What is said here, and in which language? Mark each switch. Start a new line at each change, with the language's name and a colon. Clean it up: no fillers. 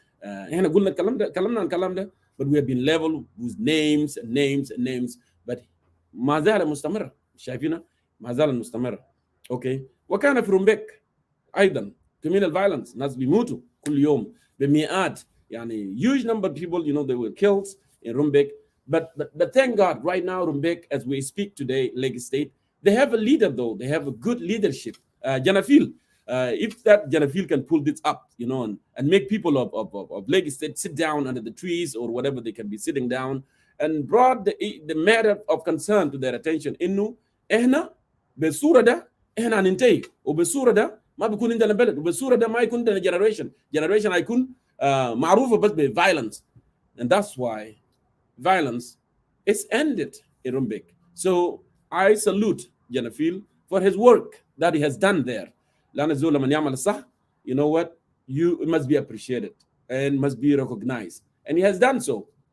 Arabic: احنا قلنا كلامنا عن الكلام ده,
English: but we have been leveled with names, but
Arabic: ما زال مستمرة. شايفينها ما زال مستمرة. اوكي, وكان في رومبيك ايضا
English: communal violence,
Arabic: ناس بيموتوا كل يوم بمئات, يعني
English: huge number of people, they were killed in Rumbek. But thank God, right now Rumbek, as we speak today, Lake State, they have a leader though. They have a good leadership. Janafil, if that Janafil can pull this up, and make people of Lake State sit down under the trees or whatever they can be sitting down, and brought the matter of concern to their attention.
Arabic: إنه إحنا بالصورة ده إحنا هننتهي, وبالصورة ده ما بيكون عندنا بلد, وبالصورة ده ما يكون عندنا generation هيكون معروفة بس violence.
English: And that's why violence is ended in Rumbek. So I salute Janafil for his work that he has done there.
Arabic: لأن الزول لما يعمل الصح,
English: you know what, it must be appreciated and must be recognized, and he has done so.